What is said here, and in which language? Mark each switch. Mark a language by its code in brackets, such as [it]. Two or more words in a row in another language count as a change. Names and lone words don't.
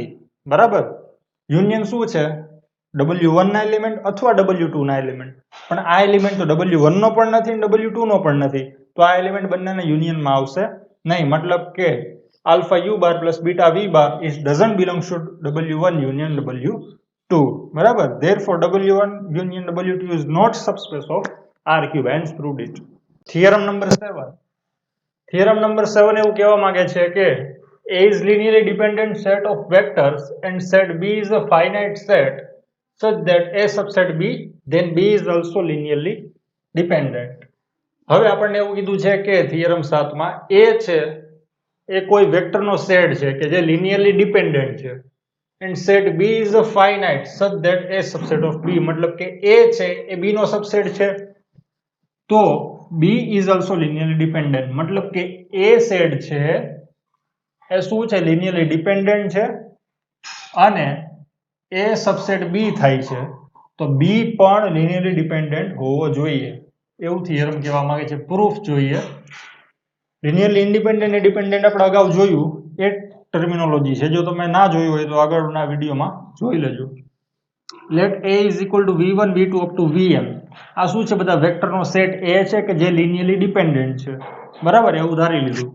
[gu] બરાબર? યુનિયન શું છે? W1 ના એલિમેન્ટ અથવા W2 ના એલિમેન્ટ. પણ આ એલિમેન્ટ તો W1 નો પણ નથી અને W2 નો પણ નથી, તો આ એલિમેન્ટ બંનેના યુનિયનમાં આવશે નહીં. મતલબ કે [en] alpha u bar plus beta v bar is doesn't belongs to W1 union W2. [gu] બરાબર? [en] Therefore W1 union W2 is not subspace of R cube. Hence proved it. Theorem number 7. Theorem number 7 [gu] એવું કહેવા માંગે છે કે [en] A is linearly dependent set of vectors and set B is a finite set such that A subset B, then B is also linearly dependent. [gu] હવે આપણને એવું કીધું છે કે થિયરમ 7 માં A છે એ કોઈ વેક્ટરનો સેટ છે કે જે [en] linearly dependent [gu] છે, [en] and set B is a finite such that A subset of B, [gu] મતલબ કે A છે એ B નો સબસેટ છે, તો [en] B is also linearly dependent. [gu] મતલબ કે A સેટ છે એ શું છે? [en] linearly dependent [gu] છે અને A સબસેટ B થાય છે, તો B પણ [en] linearly dependent [gu] હોવો જોઈએ, એવું થિયરમ કહેવા માંગે છે. પ્રૂફ જોઈએ. [en] linearly independent [gu] અને dependent આપણે અગાઉ જોયું, એ ટર્મિનોલોજી છે, જો તમે ના જોયું હોય તો આગળના વિડીયોમાં જોઈ લેજો. [en] let A is equal to V1 V2 up to Vn. [gu] આ શું છે? બધા વેક્ટરનો સેટ A છે કે જે [en] linearly dependent [gu] છે, બરાબર, એવું ધારી લીધું.